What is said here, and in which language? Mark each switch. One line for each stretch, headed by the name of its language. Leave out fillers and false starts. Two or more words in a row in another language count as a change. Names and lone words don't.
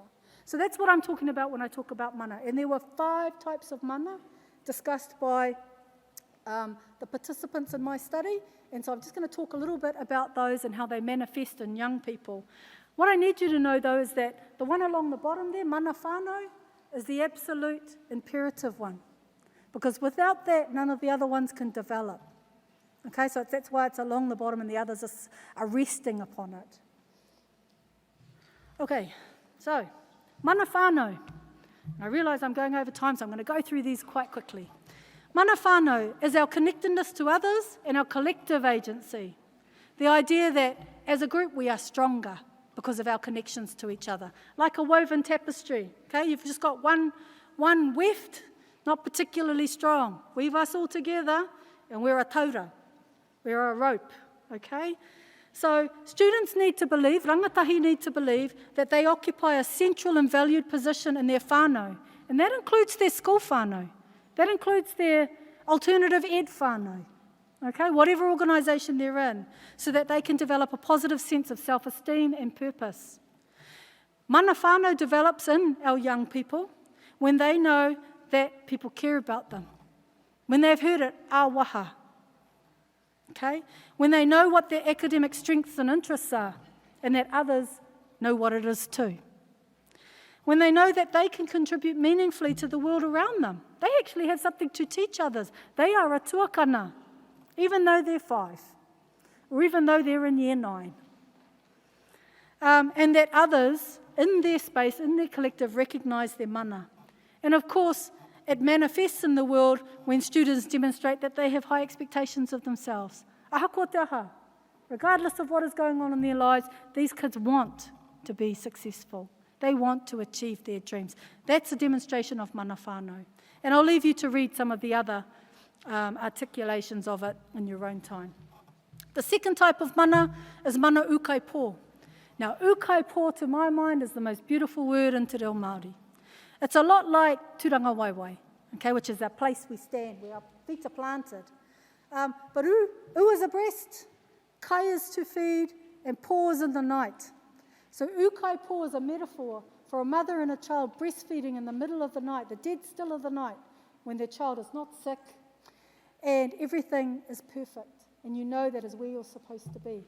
English: So that's what I'm talking about when I talk about mana. And there were 5 types of mana discussed by the participants in my study, and so I'm just going to talk a little bit about those and how they manifest in young people. What I need you to know, though, is that the one along the bottom there,
Māori: mana whānau,
English: is the absolute imperative one, because without that, none of the other ones can develop. Okay, so that's why it's along the bottom and the others are resting upon it. Okay, so
Māori: mana whānau.
English: I realise I'm going over time, so I'm going to go through these quite quickly.
Māori: Mana whānau
English: is our connectedness to others and our collective agency. The idea that as a group we are stronger because of our connections to each other. Like a woven tapestry, okay? You've just got one weft, not particularly strong. Weave us all together and we're a taura. We're a rope, okay? So students need to believe, rangatahi need to believe, that they occupy a central and valued position in their whānau. And that includes their school whānau. That includes their alternative ed whānau, okay? Whatever organisation they're in, so that they can develop a positive sense of self-esteem and purpose.
Māori: Mana whānau
English: develops in our young people when they know that people care about them. When they've heard it, awaha. Okay? When they know what their academic strengths and interests are, and that others know what it is too. When they know that they can contribute meaningfully to the world around them. They actually have something to teach others. They are a tuakana, even though they're 5, or even though they're in year 9. And that others in their space, in their collective, recognise their mana. And of course, it manifests in the world when students demonstrate that they have high expectations of themselves.
Māori: Aha ko te aha.
English: Regardless of what is going on in their lives, these kids want to be successful. They want to achieve their dreams. That's a demonstration of
Māori: mana whānau.
English: And I'll leave you to read some of the other articulations of it in your own time. The second type of mana is
Māori: mana ukaipo.
English: Now, ukaipo, to my mind, is the most beautiful word in
Māori: te reo Māori.
English: It's a lot like
Māori: tūranga waiwai,
English: okay, which is that place we stand, where our feet are planted. But u is a breast, kai is to feed, and po is in the night. So ukaipo is a metaphor for a mother and a child breastfeeding in the middle of the night, the dead still of the night, when their child is not sick, and everything is perfect, and you know that is where you're supposed to be.